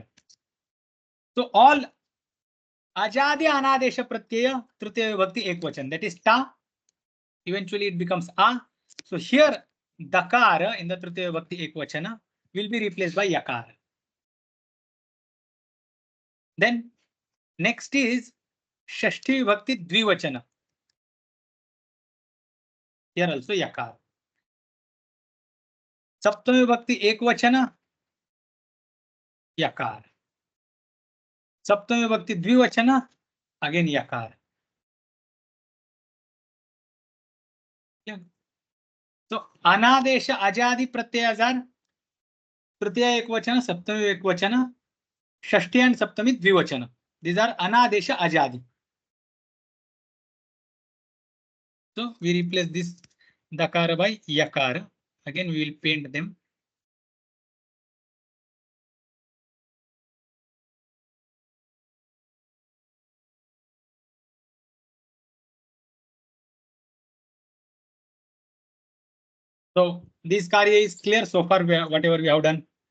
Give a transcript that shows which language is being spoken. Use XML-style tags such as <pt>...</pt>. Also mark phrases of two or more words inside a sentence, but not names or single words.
<en>So all</en> <sa>Ajadi Anadesha Pratyaya, Tritiya Vibhakti Ekvachan,</sa> <en>that is Ta, eventually it becomes A. So here Dakara in the</en> <sa>Tritiya Vibhakti Ekvachana</sa> <en>will be replaced by Yakara. Then next is</en> <sa>Shashti Vibhakti Dvivachana.</sa> <en>Here also Yakara.</en> <sa>Saptami Vibhakti Ekvachana, Yakara. Saptami Vibhakti Dvivachana, again Yakara.</sa> <en>Yeah. So</en> <sa>Anadesha Ajadi Pratyayas</sa> <en>are</en> <sa>Tritiya Ekvachana, Saptami Ekvachana, Shashti and Saptami Dvivachana.</sa> <en>These are</en> <sa>Anadesha Ajadi.</sa> <en>So we replace this Dakara by Yakara. Again we will paint them. So this Karya is clear so far, whatever we have done.</en>